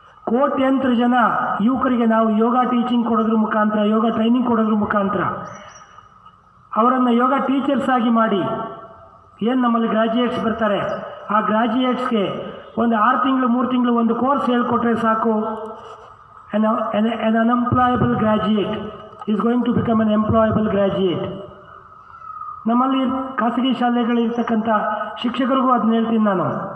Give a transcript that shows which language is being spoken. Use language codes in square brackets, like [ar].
[kn] ಕೋಟ್ಯಂತರ ಜನ ಯುವಕರಿಗೆ ನಾವು ಯೋಗ ಟೀಚಿಂಗ್ ಕೊಡೋದ್ರ ಮುಖಾಂತರ, ಯೋಗ ಟ್ರೈನಿಂಗ್ ಕೊಡೋದ್ರ ಮುಖಾಂತರ ಅವರನ್ನು ಯೋಗ ಟೀಚರ್ಸ್ ಆಗಿ ಮಾಡಿ, ಏನು ನಮ್ಮಲ್ಲಿ ಗ್ರ್ಯಾಜುಯೇಟ್ಸ್ ಬರ್ತಾರೆ, ಆ ಗ್ರ್ಯಾಜುಯೇಟ್ಸ್ಗೆ ಒಂದು 6 ತಿಂಗಳು 3 ತಿಂಗಳು ಒಂದು ಕೋರ್ಸ್ ಹೇಳ್ಕೊಟ್ರೆ ಸಾಕು. [en] an unemployable graduate is going to become an employable graduate. [kn] ನಮ್ಮಲ್ಲಿ ಖಾಸಗಿ ಶಾಲೆಗಳಿರ್ತಕ್ಕಂಥ ಶಿಕ್ಷಕರಿಗೂ ಅದನ್ನ ಹೇಳ್ತೀನಿ ನಾನು.